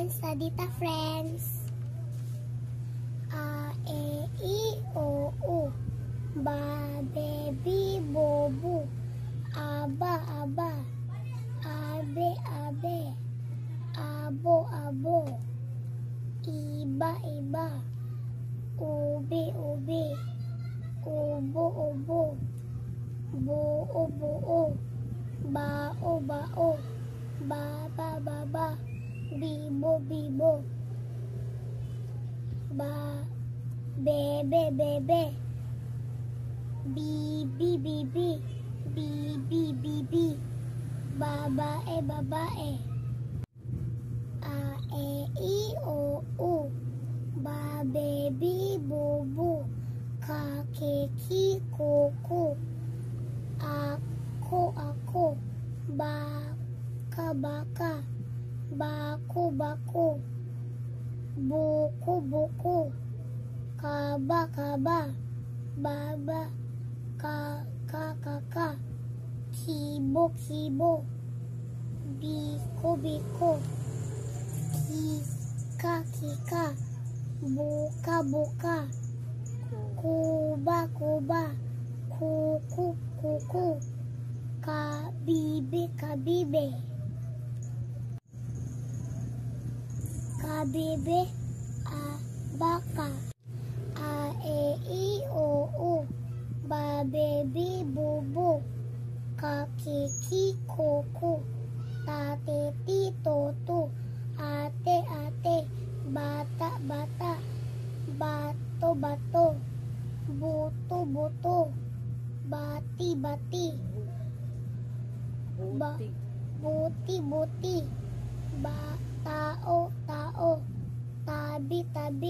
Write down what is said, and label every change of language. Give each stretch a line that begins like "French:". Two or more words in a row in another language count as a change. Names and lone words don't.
Filipino: Dita Friends. A, E, I, O, U. Ba, be, bi, bo, bu. Aba, aba. Abe, abe. Abo, abo. Iba, iba. Ube, ube. Ubo, ubo. Buo, buo. Bao, bao. Baba, baba. Bibo, bibo. Bebe, bebe. Bibi, bibi. Bibi, bibi. Babae, babae. A, E, I, O, U. Ba, be, bi, bu, bu. Ka, ke, ki, ku, ku. Ako, ako. Baka, baka. Baku, baku. Buku, buku. Kaba, kaba. Baba. Kaka. Kibo, kibo. Biko, biko. Kika, kika. Buka, buka. Kuba, kuba. Kuku, kuku. Kabibe, kabibe. Kabibe, baka. A, E, I, O, U. Ba, be, bi, bu, bu. Ka, ki, ki, ku, ku. Ta, te, ti, to, tu. Ate, ate. Bata, bata. Bato, bato. Buto, buto. Bati, bati. Buti, buti. Tao, tao. Tabi, tabi.